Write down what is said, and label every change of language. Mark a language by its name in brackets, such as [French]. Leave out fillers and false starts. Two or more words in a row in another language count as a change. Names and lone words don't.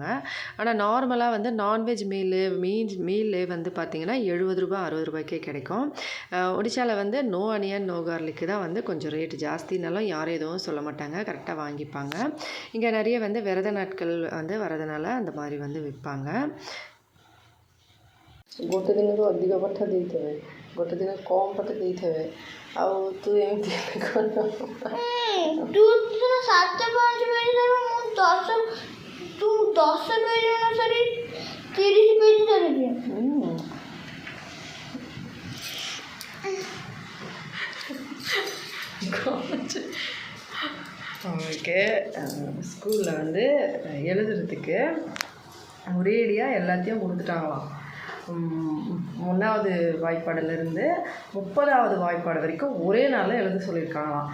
[Tamil] ஆனால் நார்மலாக வந்து நான்வெஜ் மீல்லே வந்து பார்த்திங்கன்னா 70 ரூபா 60 ரூபாய்க்கே கிடைக்கும். ஒடிஷாவில் வந்து [English] no onion no garlic [Tamil] தான் வந்து கொஞ்சம் ரேட்டு ஜாஸ்தினாலும் யாரும் எதுவும் சொல்ல மாட்டாங்க, கரெக்டாக வாங்கிப்பாங்க. இங்கே நிறைய வந்து விரத நாட்கள் வந்து வரதுனால அந்த மாதிரி வந்து விற்பாங்க. [Odia] ଗୋଟେ ଦିନକୁ ଅଧିକ ପାଠ ଦେଇଥିବେ, ଗୋଟେ ଦିନ କମ୍ ପାଠ ଦେଇଥିବେ, ଆଉ ତୁ ଏମିତି ତୁ 7 5 ପେଜ ତୁ 10 ପେଜ ଅନୁସାରେ 30 ପେଜ ଧରିଦିଏ. [Tamil] அவங்களுக்கு ஸ்கூலில் வந்து எழுதுறதுக்கு ஒரேடியாக எல்லாத்தையும் கொடுத்துட்டாங்களாம். 1வது வாய்ப்பாடுலேருந்து 30வது வாய்ப்பாடு வரைக்கும் ஒரே நாளில் எழுத சொல்லியிருக்காங்களாம்.